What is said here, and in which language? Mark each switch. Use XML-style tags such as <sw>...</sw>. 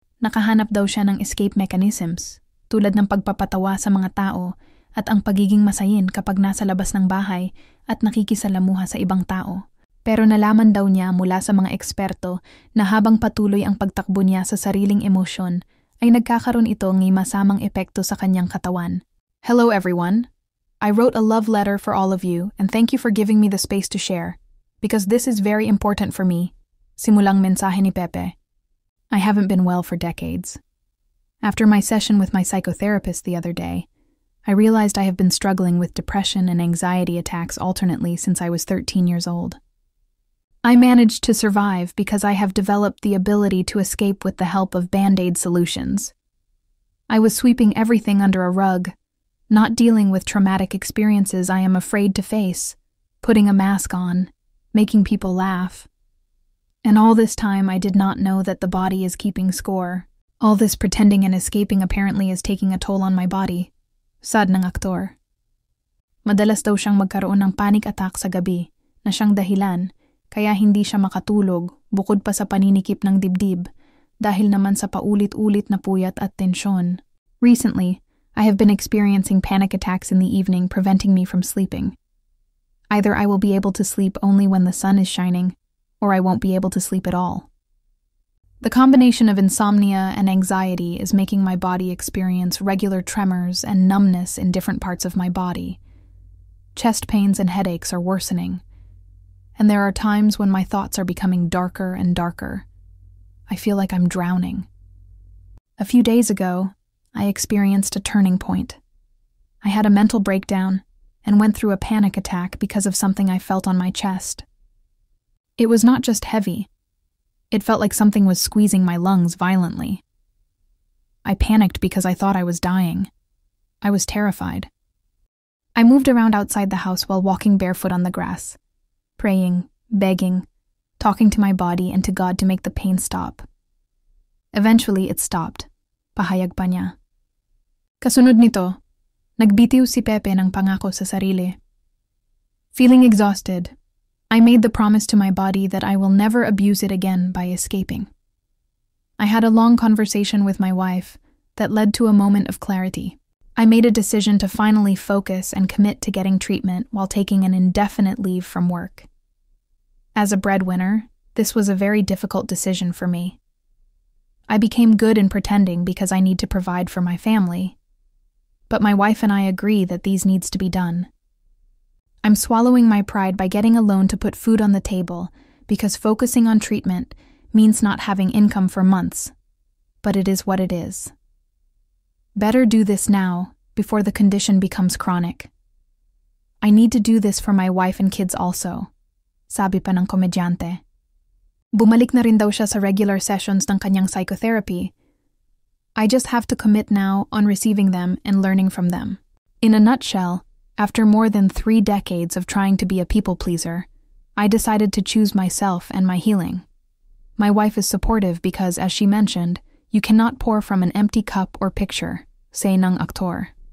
<tl>Nakahanap daw siya ng escape mechanisms tulad ng pagpapatawa sa mga tao at ang pagiging masayin kapag nasa labas ng bahay at nakikisalamuha sa ibang tao. Pero nalaman daw niya mula sa mga eksperto na habang patuloy ang pagtakbo niya sa sariling emosyon, ay nagkakaroon ito ng masamang epekto sa kanyang katawan.</tl> <en>Hello everyone! I wrote a love letter for all of you and thank you for giving me the space to share, because this is very important for me.</en> <tl>Simulang mensahe ni Pepe.</tl> <en>I haven't been well for decades. After my session with my psychotherapist the other day, I realized I have been struggling with depression and anxiety attacks alternately since I was 13 years old. I managed to survive because I have developed the ability to escape with the help of Band-Aid solutions. I was sweeping everything under a rug, not dealing with traumatic experiences I am afraid to face, putting a mask on, making people laugh. And all this time I did not know that the body is keeping score. All this pretending and escaping apparently is taking a toll on my body.</en> <tl>Sad ng aktor. Madalas daw siyang magkaroon ng panic attack sa gabi na siyang dahilan kaya hindi siya makatulog bukod pa sa paninikip ng dibdib dahil naman sa paulit-ulit na puyat at tensyon.</tl> <en>Recently, I have been experiencing panic attacks in the evening preventing me from sleeping. Either I will be able to sleep only when the sun is shining, or I won't be able to sleep at all. The combination of insomnia and anxiety is making my body experience regular tremors and numbness in different parts of my body. Chest pains and headaches are worsening. And there are times when my thoughts are becoming darker and darker. I feel like I'm drowning. A few days ago, I experienced a turning point. I had a mental breakdown and went through a panic attack because of something I felt on my chest. It was not just heavy. It felt like something was squeezing my lungs violently. I panicked because I thought I was dying. I was terrified. I moved around outside the house while walking barefoot on the grass, praying, begging, talking to my body and to God to make the pain stop. Eventually, it stopped.</en> <tl>Pahayag pa niya. Kasunod nito, nagbitiw si Pepe ng pangako sa sarili.</tl> <en>Feeling exhausted, I made the promise to my body that I will never abuse it again by escaping. I had a long conversation with my wife that led to a moment of clarity. I made a decision to finally focus and commit to getting treatment while taking an indefinite leave from work. As a breadwinner, this was a very difficult decision for me. I became good in pretending because I need to provide for my family. But my wife and I agree that these needs to be done. I'm swallowing my pride by getting a loan to put food on the table because focusing on treatment means not having income for months. But it is what it is. Better do this now before the condition becomes chronic. I need to do this for my wife and kids also,</en> <tl>sabi pa ng komedyante. Bumalik na rin daw siya sa regular sessions ng kanyang psychotherapy.</tl> <en>I just have to commit now on receiving them and learning from them. In a nutshell, after more than 3 decades of trying to be a people pleaser, I decided to choose myself and my healing. My wife is supportive because, as she mentioned, you cannot pour from an empty cup or picture,</en> <tl>say ng aktor.</tl>